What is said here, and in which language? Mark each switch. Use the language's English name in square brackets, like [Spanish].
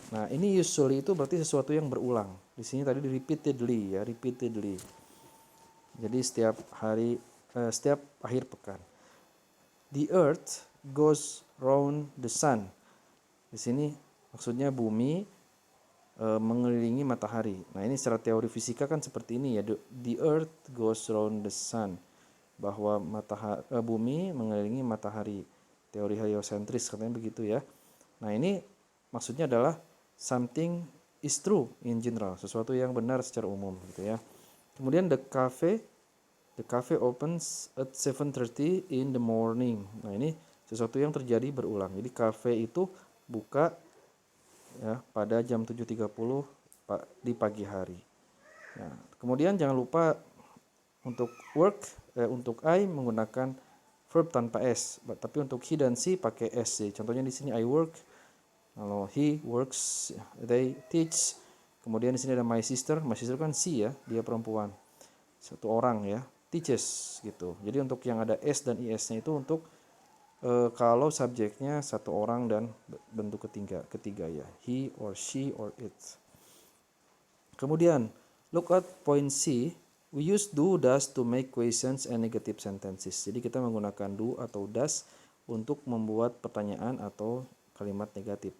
[Indonesian] Nah, ini usually itu berarti sesuatu yang berulang. Di sini tadi repeatedly ya, repeatedly. Jadi setiap hari, setiap akhir pekan. [English] The earth goes round the sun. [Indonesian] Di sini maksudnya bumi mengelilingi matahari. Nah, ini secara teori fisika kan seperti ini ya. [English] The earth goes round the sun. [Indonesian] Bahwa bumi mengelilingi matahari. Teori heliosentris katanya begitu ya. Nah, ini maksudnya adalah [English] something is true in general, [Indonesian] sesuatu yang benar secara umum gitu ya. [English] Kemudian the cafe opens at 7:30 in the morning. [Indonesian] Nah, ini sesuatu yang terjadi berulang. Jadi cafe itu buka ya pada jam 7.30 di pagi hari. Nah, kemudian jangan lupa untuk work, untuk I menggunakan verb tanpa s, tapi untuk he dan she pakai s. Contohnya di sini I work, kalau he works, they teach. Kemudian di sini ada my sister kan she ya, dia perempuan, satu orang ya, teaches gitu. Jadi untuk yang ada s dan is-nya itu untuk kalau subjeknya satu orang dan bentuk ketiga ya, he or she or it. [English] Kemudian look at point C. We use do, does to make questions and negative sentences. [Indonesian] Jadi kita menggunakan do atau does untuk membuat pertanyaan atau kalimat negatif.